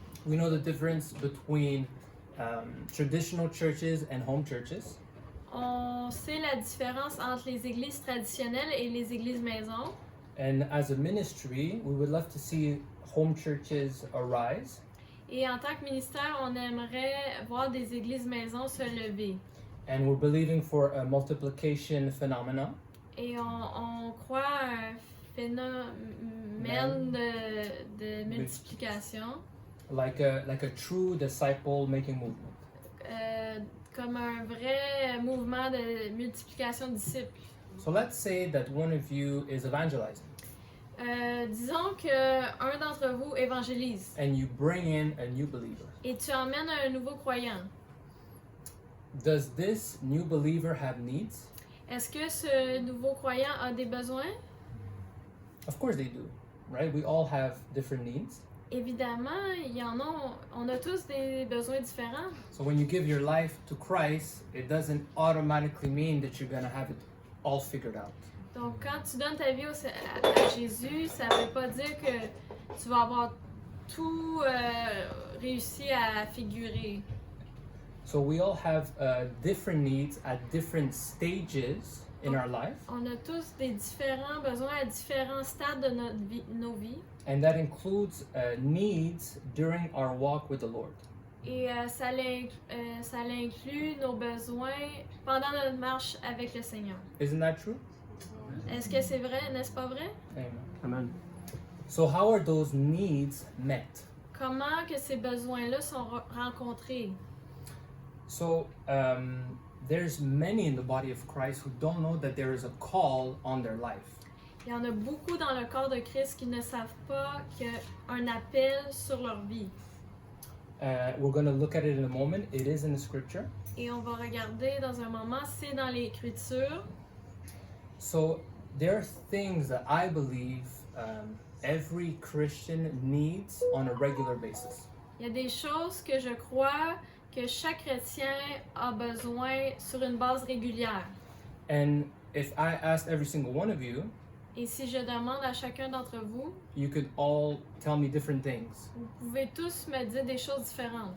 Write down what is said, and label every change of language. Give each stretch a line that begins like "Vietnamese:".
English: We know the difference between traditional churches and home churches.
French: On sait la différence entre les églises traditionnelles et les églises maisons.
English: And as a ministry, we would love to see home churches arise.
French: Et en tant que ministère, on aimerait voir des églises maisons se lever.
English: And we're believing for a multiplication phenomenon.
French: Et on croit à un phénomène de multiplication,
English: Like a true disciple making movement.
French: comme un vrai mouvement de multiplication de disciples.
English: So let's say that one of you is evangelizing
French: Disons qu'un d'entre vous évangélise
English: and you bring in a new believer.
French: et tu emmènes un nouveau croyant.
English: Does this new believer have needs?
French: Est-ce que ce nouveau croyant a des besoins?
English: Of course they do, right? We all have different needs.
French: évidemment, il y en a, on a tous des besoins différents.
English: So when you give your life to Christ, it doesn't automatically mean that you're going to have it all figured out.
French: Donc, quand tu donnes ta vie à Jésus, ça ne veut pas dire que tu vas avoir tout réussi à figurer.
English: So we all have different needs at different stages in our life,
French: On a tous des différents besoins à différents stades de nos vies.
English: and that includes needs during our walk with the Lord.
French: Et ça inclut nos besoins pendant notre marche avec le Seigneur.
English: Isn't that true?
French: Est-ce que c'est vrai, n'est-ce pas vrai?
English: Amen.
French: Amen.
English: So how are those needs met?
French: Comment que ces besoins-là sont rencontrés?
English: So there's many in the body of Christ who don't know that there is a call on their life.
French: Il y en a beaucoup dans le corps de Christ qui ne savent pas qu'il y a un appel sur leur vie.
English: We're going to look at it in a moment. It is in the scripture.
French: Et on va regarder dans un moment, c'est dans l'Écriture.
English: So there are things that I believe every Christian needs on a regular basis.
French: Il y a des choses que je crois que chaque chrétien a besoin sur une base régulière.
English: And if I asked every single one of you,
French: Et si je demande à chacun d'entre vous,
English: you could all tell me different things
French: vous pouvez tous me dire des choses différentes